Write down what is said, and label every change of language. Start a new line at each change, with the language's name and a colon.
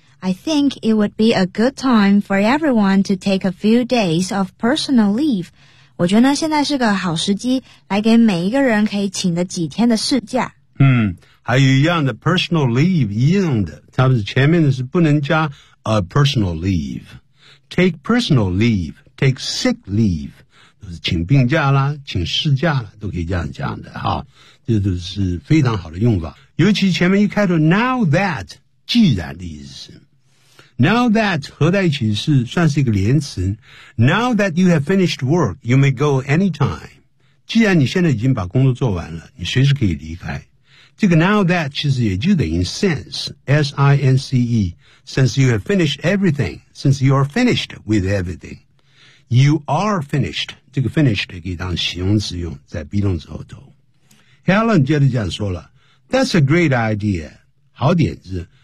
English: I think it would be a good time for everyone to take a few days of personal leave.
Chinese: 我觉得呢现在是个好时机来给每一个人可以请的几天的事假。还有一样的 personal leave, 一样的。他们前面的是不能加 a personal leave.
English: Take personal leave, take sick leave.
Chinese: 请病假啦，请事假啦，都可以这样讲的哈，这都是非常好的用法。尤其前面一开头 now that 既然的意思， now that 合在一起是算是一个连词。
English: Now that you have finished work, you may go anytime。
Chinese: 既然你现在已经把工作做完了，你随时可以离开。
English: 这个 now that
Chinese: 其实也就等于
English: since, S I N C E, since you have finished everything, since you are finished with everything. You are finished.
Chinese: 这个 finished 可以当形容词用，在 be 动词后头。 Helen 接着这样说了
English: That's a great idea.
Chinese: 好点子。